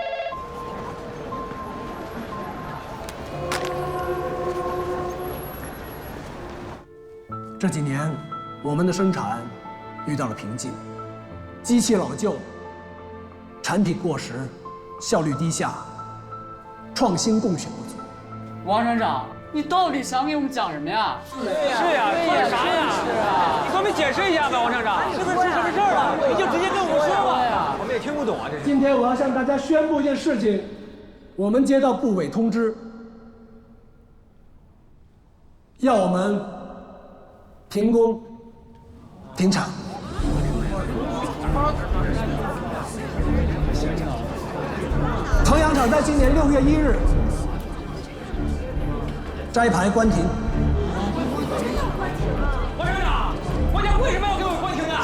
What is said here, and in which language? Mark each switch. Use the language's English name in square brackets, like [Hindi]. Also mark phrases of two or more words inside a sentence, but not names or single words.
[Chinese] 這幾年，我們的生產遇到了瓶頸，機器老舊，產品過時，效率低下，創新貢獻不足。王廠長，你到底想給我們講什麼呀？是呀，說的啥呀？是啊，你給我們解釋一下吧，王廠長，是不是出什麼事兒了？你就直接跟我們說吧呀，我們也聽不懂啊，這是。今天我要向大家宣布一件事情，我們接到部委通知，要我們停工、停產。彭陽廠在今年6月1日摘牌關停。王廠長，國家為什麼要給我們關停啊？